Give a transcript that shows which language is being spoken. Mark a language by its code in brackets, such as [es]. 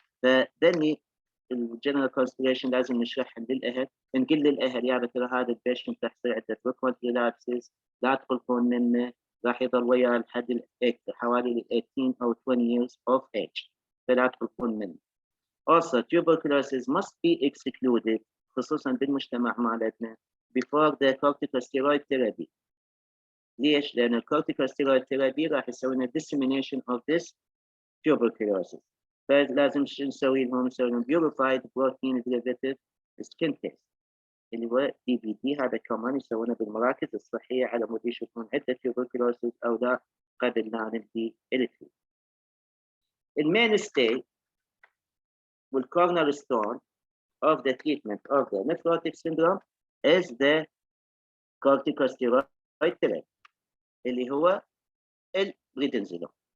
[ar] فدني الجنرال كونسيدريشن لازم نشرحهم للأهل، نقول للأهل يا ترى هذا البيشنت راح يصير عنده frequent relapses، لا تقلقون منه، راح يضل وياه لحد حوالي 18 أو 20 [en] years of age، [ar] فلا تقلقون منه. [en] Also tuberculosis must be excluded [ar] خصوصا بالمجتمع مالتنا [en] before the corticosteroid therapy. [ar] ليش؟ لأن الcorticosteroid therapy راح يسوي لنا [en] dissemination of this tuberculosis. [ar] فلازم شو نسوي لهم؟ نسوي لهم [en] purified protein derivative skin test [ar] اللي هو DBT. هذا كمان يسوونه بالمراكز الصحية على مود يشوفون عنده tuberculosis أو لا قبل لا نبدي التريتمنت. [en] المينستي والcornerstone of the treatment of the nephrotic syndrome is the corticosteroid therapy [ar] اللي هو البريدنزولون.